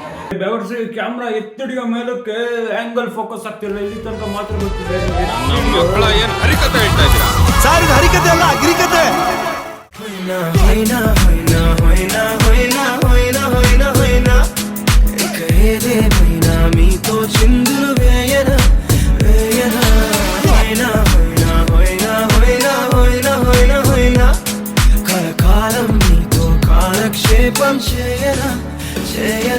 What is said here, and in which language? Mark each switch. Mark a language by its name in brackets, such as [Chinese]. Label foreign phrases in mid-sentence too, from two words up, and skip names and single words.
[Kannada] ಬೆವರ್ಸಿ ಕ್ಯಾಮ್ರಾ ಎತ್ತಿಡಿಯೋ ಮೇಲಕ್ಕೆ [English] angle focus [Kannada] ಆಗ್ತಿಲ್ಲ, ಇಲ್ಲಿ ತನಕ ಮಾತ್ರ ಗೊತ್ತಿದೆ. ಮಕ್ಕಳ ಏನ್ ಹರಿಕತೆ ಹೇಳ್ತಾ ಇದ್ದೀರಾ ಸರ್? ಇದು ಹರಿಕತೆ ಅಲ್ಲ, ಗಿರಿಕತೆ. [Telugu] మీతో చిందులు వేయన వేయన హోయినా హోయినా హోయినా హోయినా హోయినా హోయినా హోయినా కలకాలం నీతో కాలక్షేపం చేయన చేయన